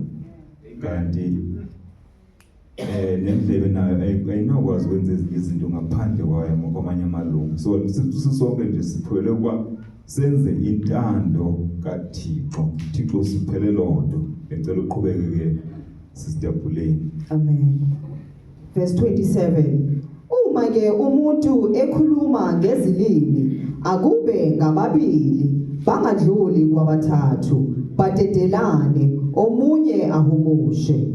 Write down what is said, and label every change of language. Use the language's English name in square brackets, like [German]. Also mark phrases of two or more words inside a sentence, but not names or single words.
[Zulu] Kanti nendlebe nayo ayinakwazi ukwenza ezinye izinto ngaphandle kwayo kwamanye amalungu. [Xhosa] So sisonke nje siphiwele ukuba senze intando kaThixo. Thixo siphele loo nto. Ngicela uqhubeke ke Sister Puleni. Amen. Verse 27. [Zulu] Uma ke umuntu ekhuluma ngezilimi akube ngababili bangadluli kwabathathu badedelane omunye ahumushe.